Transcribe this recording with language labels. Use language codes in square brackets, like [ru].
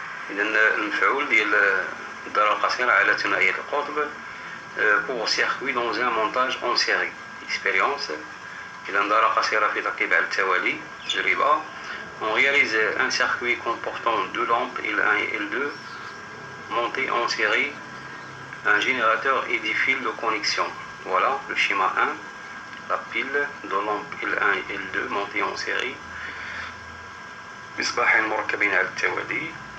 [ar] إذا المفعول ديال الدارة القصيرة على ثنائية القطب [fr] court-circuit dans un montage en série. Expérience. [ar] إذا دارة قصيرة في تركيب على التوالي. تجربة. [fr] On réalise un circuit comportant deux lampes L1 et L2 montés en série, un générateur et des fils de connexion. Voilà le schéma 1. La pile de lampes L1 et L2 montées en série. [ar] مصباحين مركبين على التوالي.